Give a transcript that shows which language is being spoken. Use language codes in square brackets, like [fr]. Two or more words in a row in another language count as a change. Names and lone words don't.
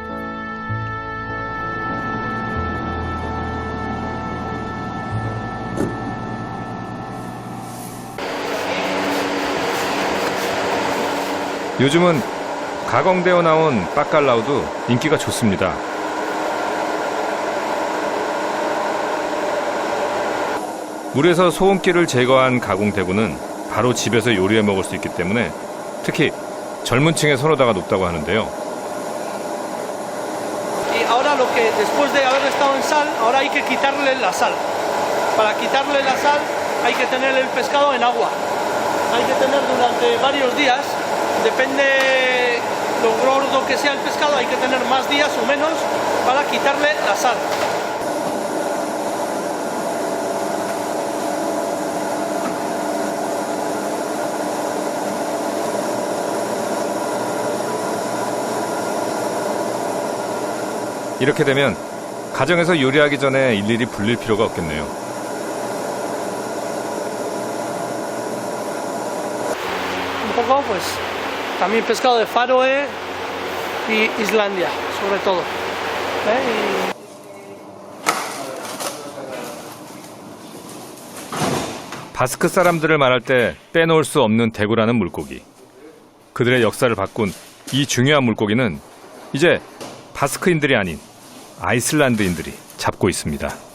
[ko] 요즘은 가공되어 나온 빠깔라우도 인기가 좋습니다. 물에서 소음기를 제거한 가공대구는 바로 집에서 요리해 먹을 수 있기 때문에 특히 젊은 층의 선호도가 높다고 하는데요. [es] Y ahora lo que después de haber estado en sal, ahora hay que quitarle la sal. Para quitarle la sal hay que tener el pescado en agua. Hay que tener durante varios días, depende lo gordo que sea el pescado, hay que tener más días o menos para quitarle la sal. [ko] 이렇게 되면 가정에서 요리하기 전에 일일이 불릴 필요가 없겠네요. [es] Un poco, pues, también pescado de Faroe y Islandia, sobre todo. Y [ko] 바스크 사람들을 말할 때 빼놓을 수 없는 대구라는 물고기. 그들의 역사를 바꾼 이 중요한 물고기는 이제 바스크인들이 아닌 아이슬란드인들이 잡고 있습니다.